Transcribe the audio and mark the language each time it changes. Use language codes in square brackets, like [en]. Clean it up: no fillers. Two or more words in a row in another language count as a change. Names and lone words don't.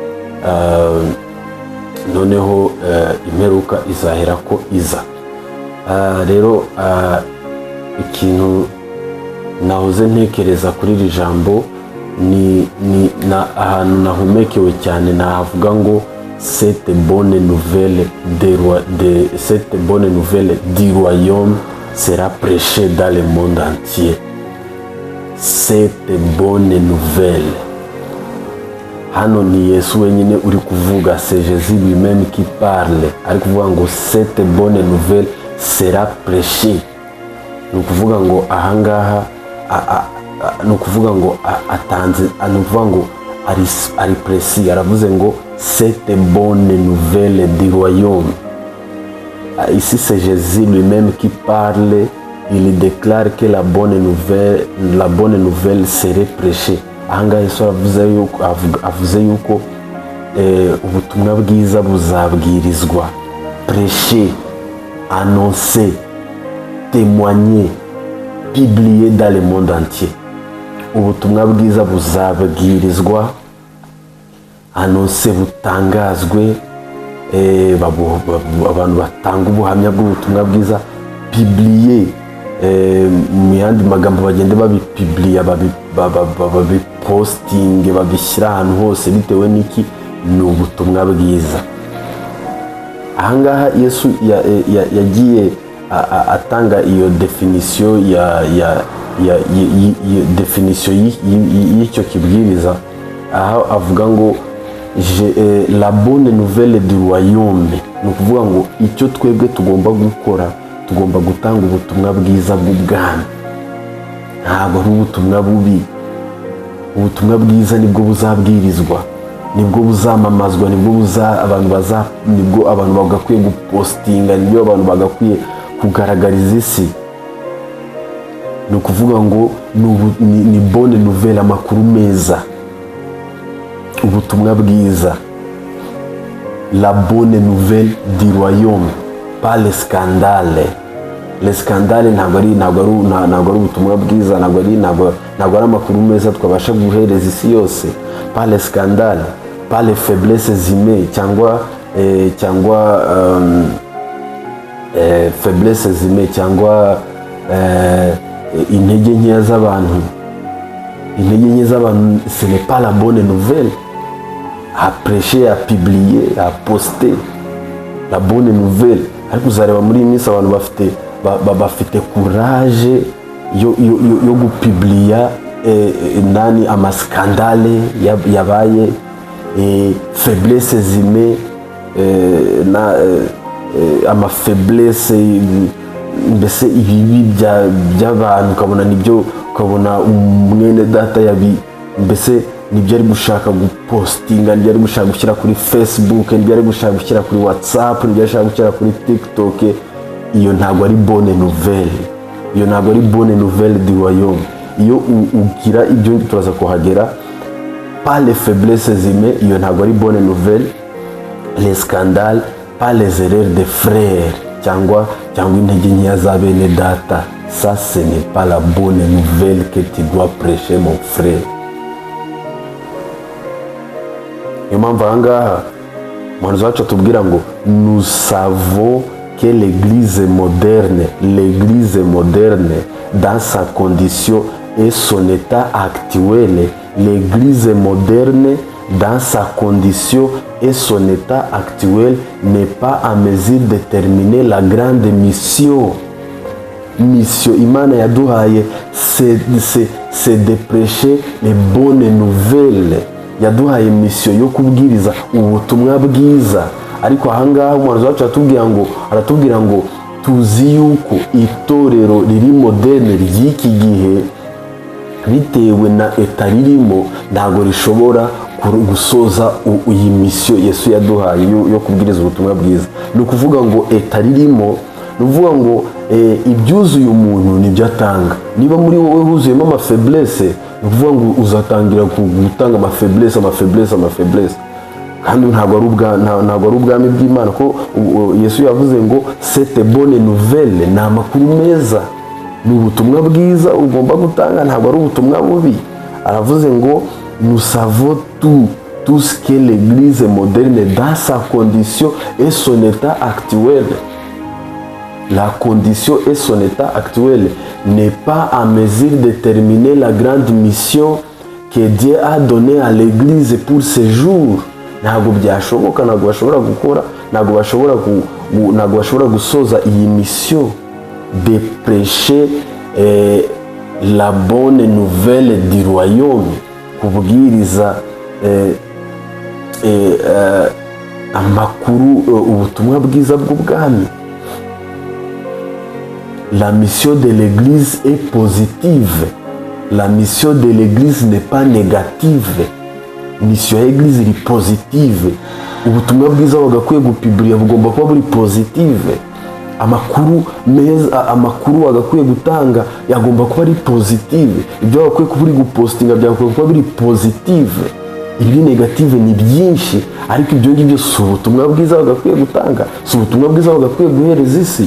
[rw] Noneho imperuka izahera ko iza. Rero ikintu nahoze ntekereza kuri iri jambo ni ahantu nahumekewe cyane, navuga ngo [fr] cette bonne nouvelle du royaume sera prêchée dans le monde entier. Cette bonne nouvelle, [rw] hano ni Yesu wenyine uri kuvuga, [fr] c'est Jésus lui-même qui parle, [rw] ari kuvuga ngo [fr] cette bonne nouvelle sera prêchée. [rw] Ni ukuvuga ngo ahangaha ni ukuvuga ngo atanze, ni ukuvuga ngo ari précis, aravuze ngo [fr] cette bonne nouvelle du royaume. Ici c'est Jésus lui-même qui parle. Il déclare que la bonne nouvelle serait prêchée. [rw] Ahangaha Yesu avuze yuko ubutumwa bwiza buzabwirizwa, [fr] prêcher, annoncer, témoigner, publier dans le monde entier. [rw] Ubutumwa bwiza buzabwirizwa, annoncer, butangazwe, abantu batanga ubuhamya bw'ubutumwa bwiza, publier, mu yandi magambo bagende babipubliya, babiposting, babishyira ahantu hose bitewe n'iki, ni ubutumwa bwiza. Ahangaha Yesu yagiye atanga iyo definition y'icyo kibwiriza, aho avuga ngo [fr] la bonne nouvelle du royaume. [rw] Ni ukuvuga ngo icyo twebwe tugomba gukora, tugomba gutanga ubutumwa bwiza bw'ubwami, ntabwo ari ubutumwa bubi. Ubutumwa bwiza nibwo buzabwirizwa, nibwo buzamamazwa, nibwo abantu bagakwiye gupostinga, nibwo abantu bagakwiye kugaragariza isi. Ni ukuvuga ngo ni [fr] bonne nouvelle, [rw] amakuru meza, ubutumwa bwiza. [fr] La bonne nouvelle du royaume, pas le scandale. Le scandale [rw] ntabwo ari ubutumwa bwiza, ntabwo ari amakuru meza twabasha guhereza isi yose. [fr] Pas le scandale, pas les faiblesses humaines, faiblesses humaines, [rw] cyangwa intege nkeya z'abantu. [fr] Ce n'est pas la bonne nouvelle. À prêcher, à publier, à poster la bonne nouvelle. [rw] Ariko uzareba muri iyi minsi abantu bafite courage yo gupubliya amaskandale yabaye, [fr] faiblesses humaines, [rw] amafaiblesse, mbese ibibi by'abantu, ukabona umwene data mbese nibyo ari gushaka gupostinga, nibyo ari gushaka gushyira kuri Facebook, nibyo ari gushaka gushyira kuri WhatsApp, nibyo ari gushaka gushyira kuri TikTok. Iyo ntabwo ari [fr] bonne nouvelle, [rw] iyo ntabwo ari [fr] bonne nouvelle du royaume. [rw] Iyo ugira ibyo turaza kuhagera, [fr] pas les faiblesses humaines, [rw] iyo ntabwo ari [fr] bonne nouvelle. Les scandales, pas les erreurs des frères, [rw] cyangwa intege nkeya za bene data. [fr] Ça, ce n'est pas la bonne nouvelle que tu dois prêcher, mon frère. [rw] Niyo mpamvu aha ngaha umuhanuzi wacu atubwira ngo [fr] nous savons que l'église moderne dans sa condition et son état actuel, l'église moderne dans sa condition et son état actuel n'est pas en mesure de terminer la grande mission. Mission [rw] Imana yaduhaye [fr] c'est de prêcher les bonnes nouvelles. [rw] Yaduhaye mission yo kubwiriza ubutumwa bwiza. Ariko ahangaha umuhanuzi wacu aratubwira ngo tuzi yuko itorero riri moderne ry'iki gihe bitewe na eta ririmo ntago rishobora gusoza iyi mission Yesu yaduhaye yo kubwiriza ubutumwa bwiza. Ni ukuvuga ngo eta ririmo, ni ukuvuga ngo ibyuzuye umuntu nibyo atanga. Niba muri wowe huzuyemo amafaiblesse, ni ukuvuga ngo uzatangira gutanga amafaiblesse. Kandi ntabwo ari ubwami bw'Imana, ko Yesu yavuze ngo [fr] cette bonne nouvelle [rw] ni amakuru meza, ni ubutumwa bwiza ugomba gutanga, ntabwo ari ubutumwa bubi. [fr] Aravuze ngo nous savons tout ce que l'église moderne dans sa condition et son état actuel. La condition et son état actuel n'est pas en mesure de terminer la grande mission que Dieu a donnée à l'église pour ce jour. [rw] Ntabwo byashoboka, ntabwo bashobora gukora, ntabwo bashobora gusoza iyi mission [fr] de prêcher la bonne nouvelle du royaume, [rw] kubwiriza amakuru, ubutumwa bwiza bw'ubwami. [fr] La mission de l'église est positive. La mission de l'église n'est pas négative. [rw] Mission ya église iri positive. Ubutumwa bwiza bagakwiye gupublia bugomba kuba buri positive. Amakuru meza, amakuru agakwiye gutanga yagomba kuba ari positive. Ibyo bagakwiye kuba uri gupostinga byagakwiye kuba biri positive. Ibi negative ni byinshi, ariko ibyo ngibyo si ubutumwa bwiza bagakwiye gutanga, si ubutumwa bwiza bagakwiye guhereza isi.